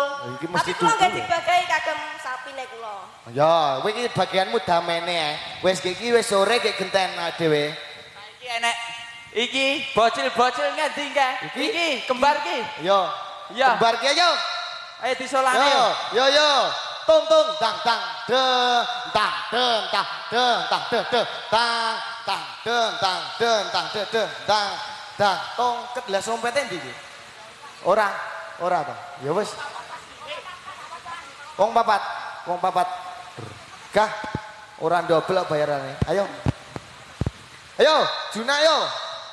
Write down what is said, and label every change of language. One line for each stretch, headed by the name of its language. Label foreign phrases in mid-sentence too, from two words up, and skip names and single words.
Javanese: Oh, iki mesti Tapi kula tukul. nggih dibagai kagem sapine kula. Ya, kowe iki bagianmu damene Wis iki wis sore gek genten dhewe. Iki enek iki bocil-bocil ngendi ka? Iki kembar ki. Yo. Ya. Kembar ki ayo. Ayo disolane. Yo. Tung tung tang tang de tang den tang den tang de tang tang den tang den tang de tang tang tongket lah sompete ndi iki? Ora to. Ya wis. Wong papat. Gah ora ndobel kok bayarane. Ayo. Ayo, Juna yo.